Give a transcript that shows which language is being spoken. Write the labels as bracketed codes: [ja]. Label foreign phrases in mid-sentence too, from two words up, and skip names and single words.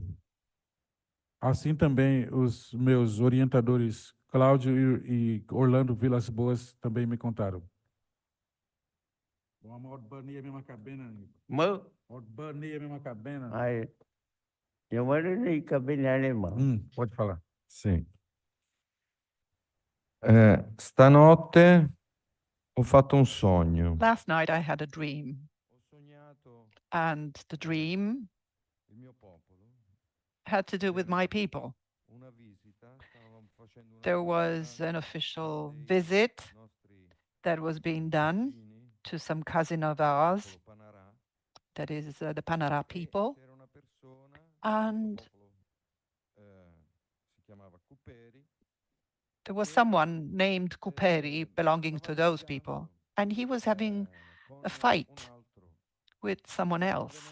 [pt] Assim também os meus orientadores, Cláudio e Orlando Vilas Boas, também me contaram. Mơ. Ai, eu moro em cabine alemã. Pode falar. [it] Sì. Stanotte ho fatto un sogno. [en] Last night I had a dream, and the dream had to do with my people. There was an official visit that was being done to some cousin of ours, that is the Panara people, and there was someone named Kuperi belonging to those people, and he was having a fight with someone else.